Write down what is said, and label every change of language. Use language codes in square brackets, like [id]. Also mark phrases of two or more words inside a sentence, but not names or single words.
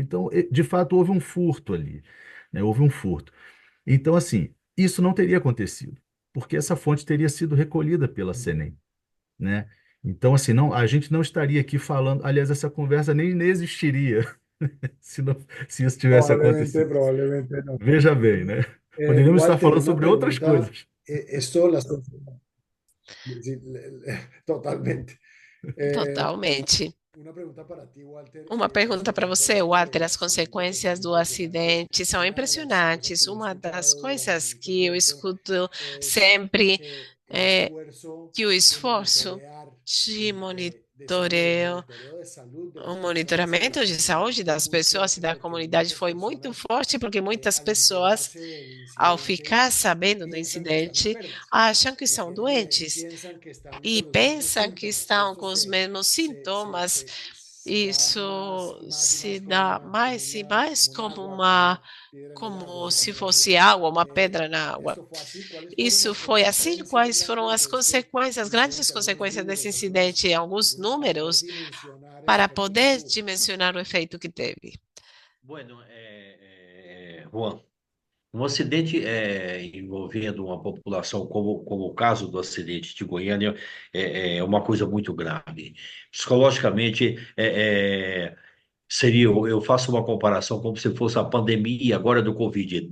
[pt] Então, de fato, houve um furto ali, né? Houve um furto. Então, assim, isso não teria acontecido, porque essa fonte teria sido recolhida pela Senem, né? Então, assim, não, a gente não estaria aqui falando, aliás, essa conversa nem existiria se, não, se isso tivesse [es] Probablemente, [pt] acontecido. [es] probablemente no. [pt] Veja bem, né? Poderíamos estar [es] Walter, [pt] falando [es] una [pt] sobre outras [es] pregunta. [pt] coisas. [es] Esto las... Sí, totalmente. [pt] Totalmente. [es] Una pregunta para ti, Walter. [pt] Uma [es] Las [pt] pergunta para você, [es] consecuencias [pt] Walter. [es] del [pt] As [es] accidente son [pt] consequências do [es] impresionantes. [pt] acidente são [es] Una de las cosas [pt] impressionantes. [es] que yo he [pt] Uma das [es] escuchado durante [pt] coisas [es] mucho [pt] que eu [es] tiempo [pt] escuto [es] es [pt] sempre [es] que el [pt] é [es] esfuerzo [pt] que o [es] de [pt] esforço [es] monitorear, [pt] de [es] de salud, [pt] monitoreio, [es] monitoreo de salud de [pt] o [es] las personas en [pt] monitoramento [es] la [pt] de [es] comunidad [pt] saúde [es] fue [pt] das [es] muy [pt] pessoas e [es] fuerte [pt] da [es] porque [pt] comunidade [es] muchas [pt] foi muito [es] personas [pt] forte, porque muitas [es] al [pt] pessoas, [es] enterarse del [pt] ao [es] incidente, [pt] ficar sabendo do [es] piensan que están [pt] incidente, [es] enfermas [pt] acham que [es] y [pt] são [es] y [pt] doentes [es] piensan que están [pt] e [es] con los mismos [pt] pensam que [es] síntomas y [pt] estão [es] esto [pt] com os mesmos sintomas. [es] se da más [pt] Isso [es] y más y [pt] se [es] más [pt] dá mais e mais [es] como un [pt] como [es] agua, [pt] uma, [es] piedra en el agua, [pt] como se [es] digámoslo así. [pt] fosse água, uma pedra na água. [es] Esto fue así. ¿Cuáles fueron [pt] Isso [es] las [pt] foi assim. [es] consecuencias [pt] Quais foram [es] grandes [pt] as [es] de este [pt] consequências, as grandes [es] incidente? [pt] consequências desse [es] Algunos, [pt] incidente, alguns [es] para poder [pt] números, [es] dimensionar el [pt] para [es] efecto que [pt] poder [es] tuvo. [pt] dimensionar o efeito que teve? Bueno, Juan, um acidente envolvendo uma população, como o caso do acidente de Goiânia, é uma coisa muito grave. Psicologicamente, seria, eu faço uma comparação como se fosse a pandemia agora do Covid.